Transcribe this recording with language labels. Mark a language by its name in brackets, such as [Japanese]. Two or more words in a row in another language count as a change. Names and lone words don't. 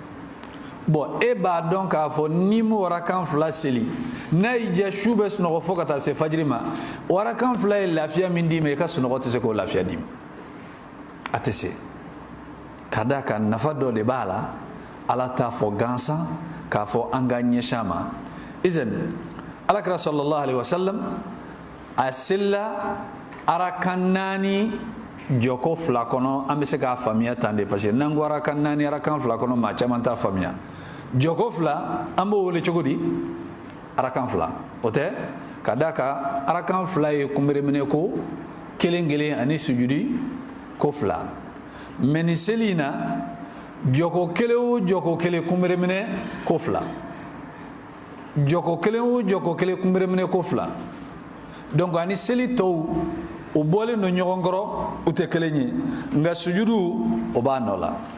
[Bambara] bɔra min bon e b'a dɔn k'a fɔ ni mu warakan fila seli n'a y'i diya su bɛ sunɔgɔ fo ka taa se fajiri ma warakan fila ye lafiya min d'i ma i ka sunɔgɔ tɛ se k'o lafiya d'i ma a tɛ se ka d'a kan nafa dɔ de b'a la ala t'a fɔ gansan k'a fɔ an ka ɲɛsin a ma izan alakira [Arabic] صلى الله عليه وسلم [Bambara] a selila arakan 4 jɔko 2 kɔnɔ an bɛ se k'a faamuya tan de [French] parce que [Bambara] n'an ko arakan 4 arakan 2 kɔnɔ maa caman t'a faamuya jɔko 2 an b'o wele cogo di arakan 2 o tɛ ka d'a kan arakan 2 ye kunbereminɛ ko kelen ani sujudi ko 2 mais ni seli in na jɔko kelen o jɔko kelen kunbereminɛ ko 2 jɔko kelen o jɔko kelen kunbereminɛ ko 2 donc ani seli tɔw o bɔlen don ɲɔgɔn kɔrɔ u tɛ kelen ye nka sujudu o b'a nɔ la